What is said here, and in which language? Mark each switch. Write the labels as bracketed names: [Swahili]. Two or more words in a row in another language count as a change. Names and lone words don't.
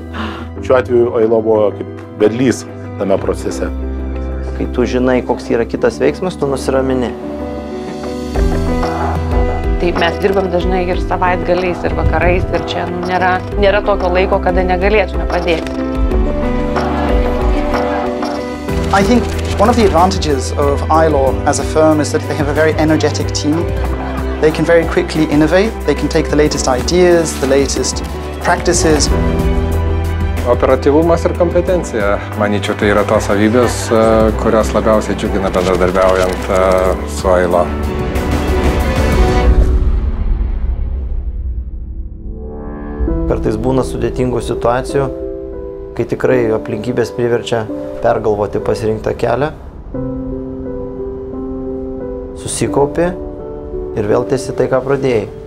[Lithuanian] Šiuo atveju Ailo buvo kaip vedlys tame procese. Kai tu žinai, koks yra kitas veiksmas, tu nusiramini. Tai mes dirbam dažnai ir savaitgaliais, ir vakarais, ir čia nėra tokio laiko, kada negalėtume padėti. [English] I think one of the advantages of Ailo as a firm is that they have a very energetic team. They can very quickly innovate, they can take the latest ideas, the latest practices. [Lithuanian] Operatyvumas ir kompetencija. Manyčiau, tai yra tos savybės, kurios labiausiai džiugina bendradarbiaujant su Ailo. Kartais būna sudėtingų situacijų, kai tikrai aplinkybės priverčia pergalvoti pasirinktą kelią, susikaupi ir vėl tęsi tai, ką pradėjai.